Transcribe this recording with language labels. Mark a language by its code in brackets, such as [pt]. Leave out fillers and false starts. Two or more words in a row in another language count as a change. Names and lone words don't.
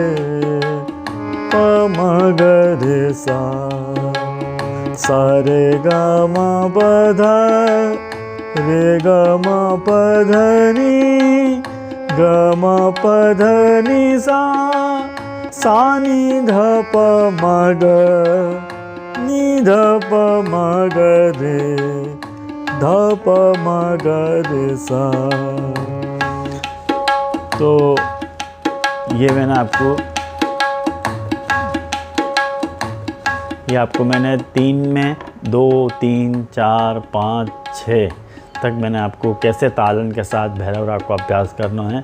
[hi] प म ग रे सा सा रे ग म प ध रे ग म प ध नी ग म प ध नी सा सा नी ध प म ग नी ध प म ग रे ध प म ग रे सा। तो ये मैंने 3 में 2 3 4 5 6 तक मैंने आपको कैसे तालन के साथ भैरव राग को अभ्यास करना है।